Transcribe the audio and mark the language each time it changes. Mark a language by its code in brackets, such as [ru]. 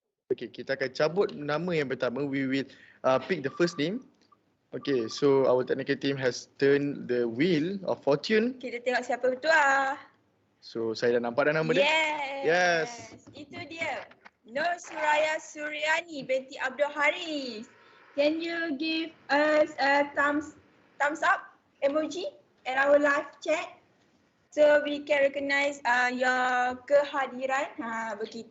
[ms] Okay, kita akan cabut nama yang pertama. [en] We will pick the first name. Okay, so our technical team has turned the wheel of fortune. [ms] Kita tengok siapa bertuah. So saya dah nampak dah nama dia. [en] Yes. [ms] Itu dia. Nur Suraya Suryani binti Abdul Haris. [en] Can you give us a thumbs up emoji at our live chat so we can recognize your [ms] kehadiran. Begitu.